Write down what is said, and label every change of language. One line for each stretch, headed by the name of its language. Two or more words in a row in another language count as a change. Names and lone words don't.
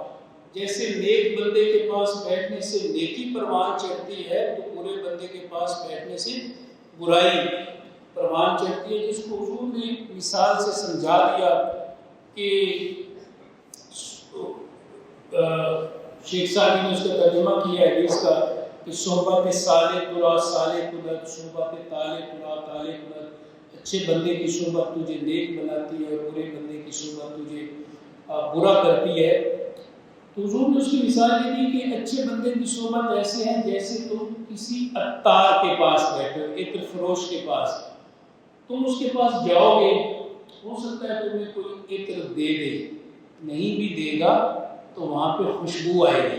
Urdu: جیسے نیک بندے کے پاس بیٹھنے سے نیکی پروان چڑھتی ہے تو برے بندے کے پاس بیٹھنے سے برائی پروان چڑھتی ہے، جس کو حضور نے مثال سے سمجھا دیا کہ شیخ صاحب نے اس کا ترجمہ کیا ہے حدیث کا کہ
Persian: صحبت صالح ترا صالح کند، صحبت طالح ترا طالح کند۔
Urdu: اچھے بندے کی صحبت تجھے نیک بناتی ہے اور برے بندے کی صحبت تجھے برا کرتی ہے۔ تو حضور نے اس کی مثال یہ دی کہ اچھے بندے کی صحبت ایسے ہیں جیسے تم کسی عطار کے پاس بیٹھے ہو، عطر فروش کے پاس، تم اس کے پاس جاؤ گے، ہو سکتا ہے تمہیں کوئی عطر دے دے، نہیں بھی دے گا تو وہاں پہ خوشبو آئے گی۔